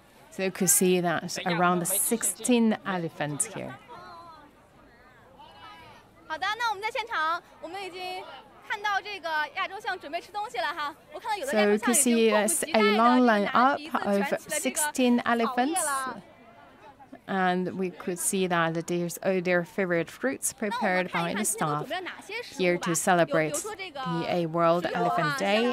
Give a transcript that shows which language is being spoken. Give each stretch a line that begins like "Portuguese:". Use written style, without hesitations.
English: So you could see that around 16 elephants here.
Chinese: 好的，那我们在现场，我们已经看到这个亚洲象准备吃东西了哈。我看到有的亚洲象已经迫不及待地
English: a long line up of 16 elephants. And we could see that there's their favorite fruits prepared by the staff here to celebrate the World Elephant Day.